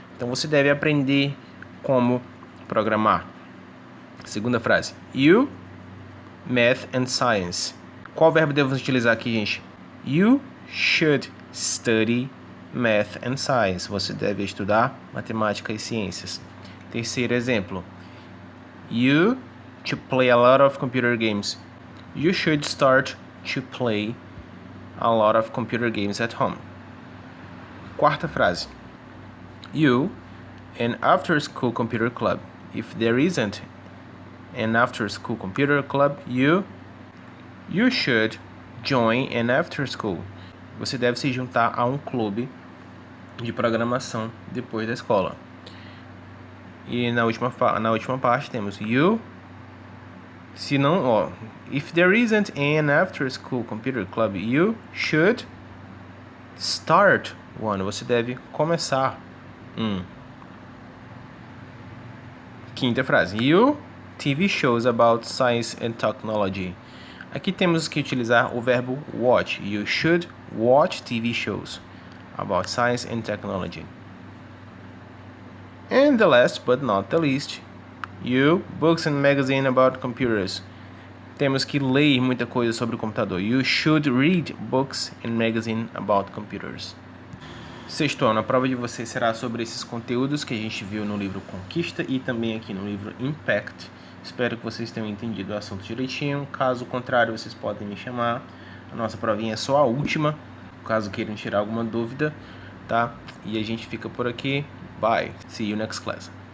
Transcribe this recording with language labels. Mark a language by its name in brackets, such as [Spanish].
[Portuguese] Então você deve aprender como programar. Segunda frase, [English] you, math and science. [Portuguese] Qual verbo devemos utilizar aqui, gente? [English] You should study math and science. [Portuguese] Você deve estudar matemática e ciências. Terceiro exemplo, [English] you to play a lot of computer games. You should start to play a lot of computer games at home. [Portuguese] Quarta frase, [English] you an after school computer club. If there isn't an after school computer club, you should join an after school. [Portuguese] Você deve se juntar a um clube de programação depois da escola. E na última parte temos you. Se não, [English] if there isn't an after school computer club, you should start one. [Portuguese] Você deve começar um. Quinta frase, [English] you TV shows about science and technology. [Portuguese] Aqui temos que utilizar o verbo watch. [English] You should watch TV shows about science and technology. And the last but not the least, you books and magazine about computers. [Portuguese] Temos que ler muita coisa sobre o computador. [English] You should read books and magazine about computers. [Portuguese] Sexto ano, a prova de vocês será sobre esses conteúdos que a gente viu no livro Conquista e também aqui no livro Impact. Espero que vocês tenham entendido o assunto direitinho. Caso contrário, vocês podem me chamar. A nossa provinha é só a última, caso queiram tirar alguma dúvida, tá? E a gente fica por aqui. [English] Bye. See you next class.